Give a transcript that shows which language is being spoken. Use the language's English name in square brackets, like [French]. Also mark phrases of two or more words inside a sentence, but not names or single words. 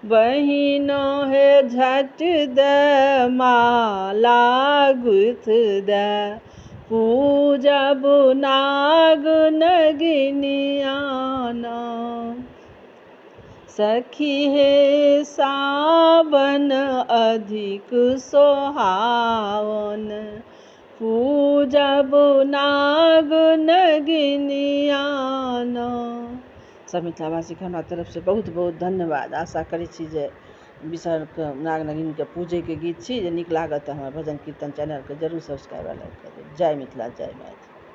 [Maithili] बहिनो हे झट दे माला गुथ दे पूजब नाग नगिनियाना। सखी हे सावन अधिक सोहावन पूजब नाग नगिनियाना। सब मिथिलावासीके हमरा तरफसँ बहुत बहुत धन्यवाद। आशा करै छी जे विषहरके नाग नगिनके पूजैके गीत छी, जे नीक लागत तऽ हमर भजन कीर्तन चैनलके जरूर [English] subscribe like [Maithili] कऽ देब। जय मिथिला जय मैथिली।